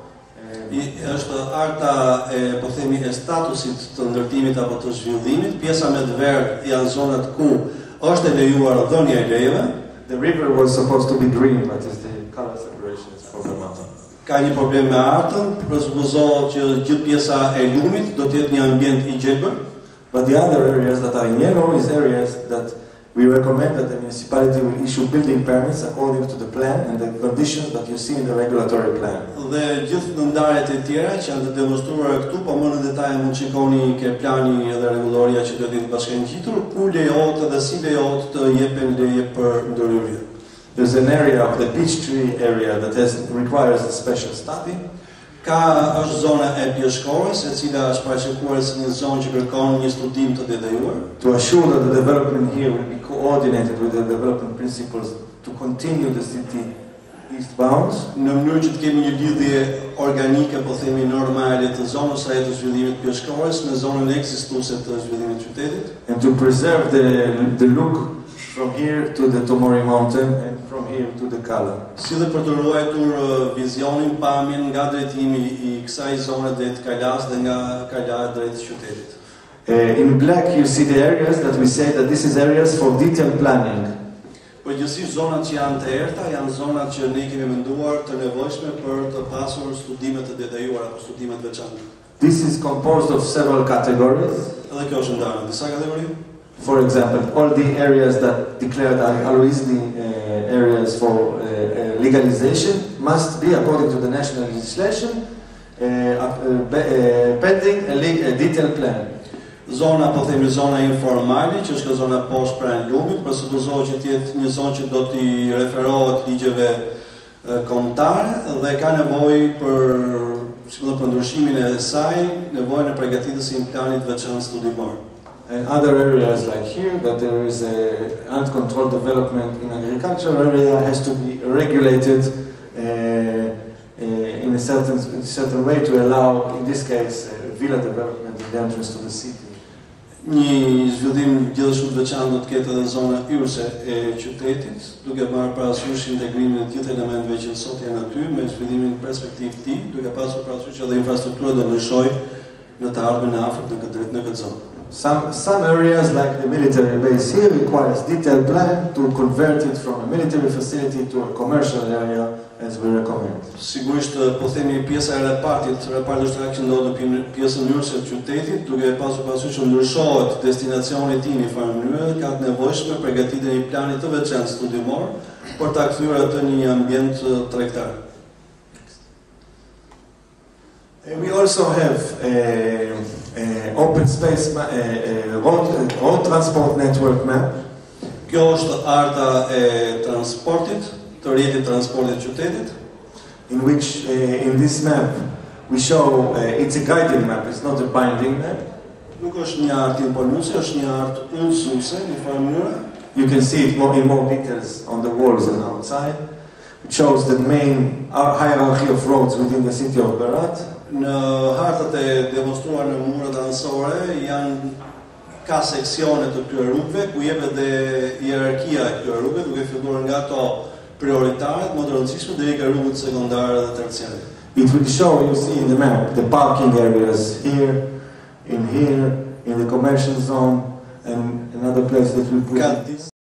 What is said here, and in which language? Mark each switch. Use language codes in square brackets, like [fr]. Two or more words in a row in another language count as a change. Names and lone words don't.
[sq] Është harta po themi e statusit të ndërtimit apo të zhvillimit. Pjesa me të verdh janë zonat ku është e lejuar dhënia e lejeve. [en] The river was supposed to be green, but is the color separation is problematic. [sq] Ka një problem me artën, presupozohet që gjithë pjesa e lumit do të jetë një ambient I gjelbër. [en] But the other areas that are in yellow is areas that we recommend that the municipality will issue building permits according to the plan and the conditions that you see in the regulatory plan. [sq] Dhe gjithë në ndarjet e tjera që janë të demonstruara këtu, po më në detaj mund shikoni ke plani dhe rregulloria që do të jetë bashkangjitur, ku lejohet dhe si lejohet të jepen leje për ndërhyrje. [en] There's an area of the peach tree area that requires a special study. [sq] Ka është zona e pjeshkores, e cila është paraqekuar si një zonë që kërkon një studim të detajuar. [en] To assure that the development here will be coordinated with the development principles to continue the city eastbound. [sq] Në mënyrë që të kemi një lidhje organike, po themi normale të zonës së të zhvillimit pjeshkores në zonën ekzistuese të zhvillimit të qytetit. [en] And to preserve the look from here to the Tomori Mountain and from here to the Kala. [sq] Si dhe për të ruajtur vizionin, pamjen nga drejtimi I kësaj zone drejt Kalas dhe nga Kala drejt qytetit. [en] In black you see the areas that we say that this is areas for detailed planning. [sq] Përgjithsisht zonat që janë të errta janë zonat që ne kemi menduar të nevojshme për të pasur studime të detajuara apo studime të veçanta. [en] This is composed of several categories. [sq] Edhe kjo është ndarë në disa kategori. [en] For example, all the areas that declared Aloisli areas for legalization must be, according to the national legislation, pending a detailed plan. [sq] Zona, po themi zona informale, që është zona poshtë pranë lumit, presupozohet që të jetë një zonë që do t'i referohet ligjeve kombëtare dhe ka nevojë për ndryshimin e saj, nevojën e përgatitjes së një plani të veçantë studimor. [en] And other areas like here, that there is a uncontrolled development in agricultural area has to be regulated in a certain way to allow, in this case, villa development in the entrance to the city. [sq] Një zhvillim gjithashtu të veçantë do të ketë edhe zona hyrëse e qytetit, duke marrë parasysh integrimin e gjithë elementeve që sot janë aty me zhvillimin perspektiv të tij, duke pasur parasysh edhe infrastruktura do ndryshojë në të ardhmen e afërt në këtë zonë. [en] Some areas, like the military base here, requires detailed plan to convert it from a military facility to a commercial area, as we recommend. [sq] Sigurisht, po themi pjesa e repartit ushtarak që ndodhet në pjesën hyrëse të qytetit, duke pasur parasysh që ndryshohet destinacioni I tij në farë mënyrë, ka të nevojshme përgatitjen e një plani të veçantë studimor për ta kthyer atë në një ambient tregtar. [en] We also have open space road transport network map. [sq] Kjo është harta e transportit, të rrjetit transportit qytetit. [en] In which, in this map, we show, it's a guiding map, it's not a binding map. [sq] Nuk është një hartë imponuese, është një hartë udhëzuese në farë mënyrë. [en] You can see it in more details on the walls and outside. It shows the main hierarchy of roads within the city of Berat. [sq] Në hartat e demonstruar në muret anësore ka seksione të këtyre rrugëve ku jepet edhe hierarkia e këtyre rrugëve, duke filluar nga ato prioritaret, më të rëndësishme deri ka rrugët sekondare dhe terciare. [en] It will show, you see in the map, the parking areas here, in here, in the commercial zone, and another place that we put.